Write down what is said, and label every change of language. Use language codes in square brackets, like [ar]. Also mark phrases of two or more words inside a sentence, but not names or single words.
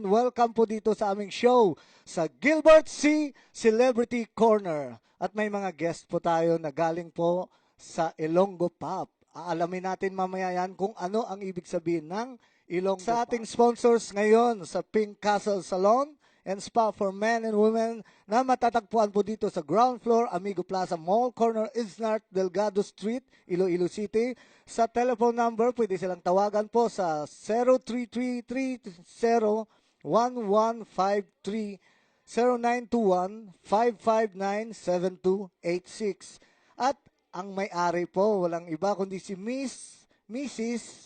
[tl] Welcome po dito sa aming show sa Gilbert C. Celebrity Corner. At may mga guest po tayo na galing po sa Ilonggo Pop. Aalamin natin mamaya yan kung ano ang ibig sabihin ng Ilonggo Pop. Sa ating sponsors ngayon sa Pink Castle Salon and Spa for Men and Women na matatagpuan po dito sa ground floor, Amigo Plaza Mall, corner Isnart Delgado Street, Iloilo City. Sa telephone number, pwede silang tawagan po sa 0333-01153, 0921-559-7286. At ang may-ari po, walang iba kundi si Mrs.